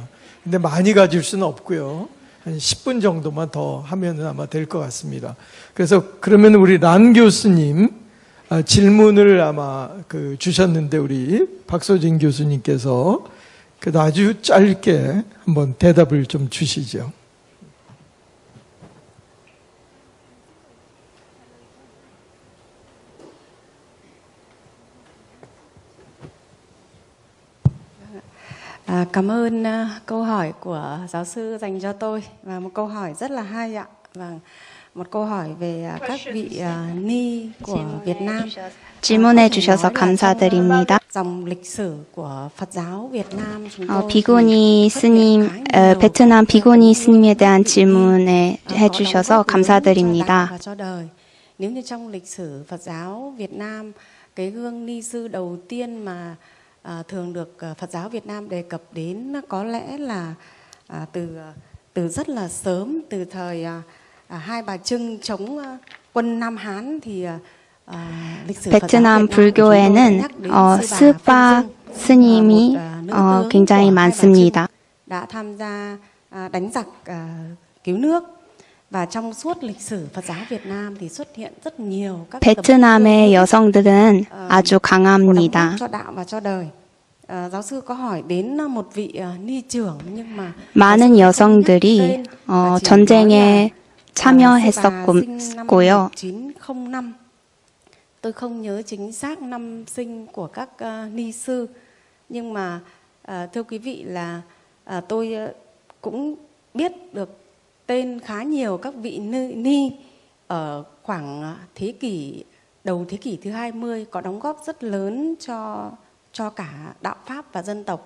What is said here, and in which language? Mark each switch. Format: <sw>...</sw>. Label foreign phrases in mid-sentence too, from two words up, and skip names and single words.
<ko>근데 많이 가질 수는 없고요. 한 10분 정도만 더 하면 아마 될 것 같습니다. 그래서 그러면 우리 란 교수님 질문을 아마 주셨는데 우리 박소진 교수님께서 아주 짧게 한번 대답을 좀 주시죠.</ko> <vi>Cảm ơn câu hỏi của giáo sư dành cho tôi và một câu hỏi rất là hay ạ. Và một câu hỏi về các vị ni của Việt Nam.</vi> <ko>질문해 주셔서 감사드립니다.</ko> <vi>dòng lịch sử của Phật giáo Việt Nam chúng tôi</vi> <ko>비구니 스님, 베트남 비구니 스님에 대한 질문에 해주셔서 감사드립니다.</ko> <vi>và cho đời. Nếu như trong lịch sử Phật giáo Việt Nam, cái gương ni sư đầu tiên mà thường được Phật giáo Việt Nam đề cập đến có lẽ là từ rất là sớm, từ thời Hai Bà Trưng chống quân Nam Hán thì</vi> <ko>베트남 불교에는 스파 스님이 굉장히 많습니다.</ko> <vi>đã tham gia đánh giặc cứu nước. và trong suốt lịch sử Phật giáo Việt Nam thì xuất hiện rất nhiều các</vi> <ko>베트남의 여성들은 아주 강합니다.</ko> <vi>cho đạo và cho đời. giáo sư có hỏi đến một vị ni trưởng nhưng mà</vi> <ko>많은 여성들이 전쟁에 참여했었고요.</ko> <vi>1905 tôi không nhớ chính xác năm sinh của các ni sư, nhưng mà thưa quý vị là tôi cũng biết được tên khá nhiều các vị ni ở khoảng đầu thế kỷ thứ 20 có đóng góp rất lớn cho cả đạo Pháp và dân tộc.</vi>